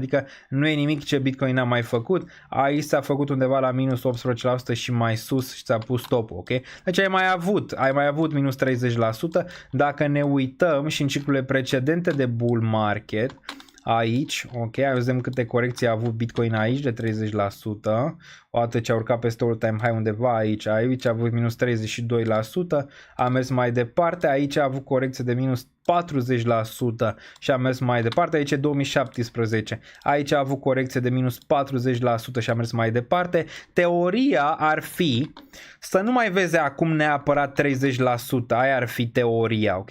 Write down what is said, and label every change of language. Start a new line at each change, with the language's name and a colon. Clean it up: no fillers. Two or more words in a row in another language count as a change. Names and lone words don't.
Romanian: Adică nu e nimic ce Bitcoin n-a mai făcut. Aici s-a făcut undeva la minus 18% și mai sus și ți-a pus stopul, ok? Deci ai mai avut minus 30%. Dacă ne uităm și în ciclurile precedente de
English: bull market,
Romanian: aici, ok, vedem câte corecții a avut Bitcoin aici de 30%, o dată ce a urcat peste
English: all-time high
Romanian: undeva aici a avut minus 32%, a mers mai departe, aici a avut corecție de minus 40% și a mers mai departe, aici e 2017, aici a avut corecție de minus 40% și a mers mai departe. Teoria ar fi să nu mai vezi acum neapărat 30%, aia ar fi teoria, ok?